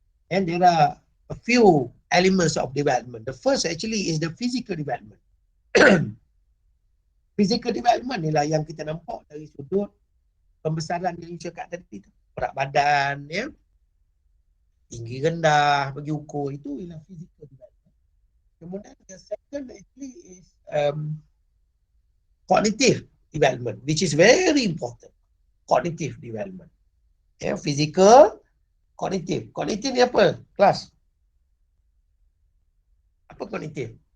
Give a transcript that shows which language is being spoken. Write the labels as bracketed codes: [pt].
[en] And there are a few elements of development. The first actually is the physical development. [ms] Physical development ialah yang kita nampak dari sudut pembesaran yang saya cakap tadi tu. Berat badan, tinggi rendah, bagi ukur, itu ialah physical development. [en] Kemudian the second actually is cognitive development, which is very important. Cognitive development. [ms] Physical, cognitive. Cognitive ni apa? Kelas? Apa cognitive?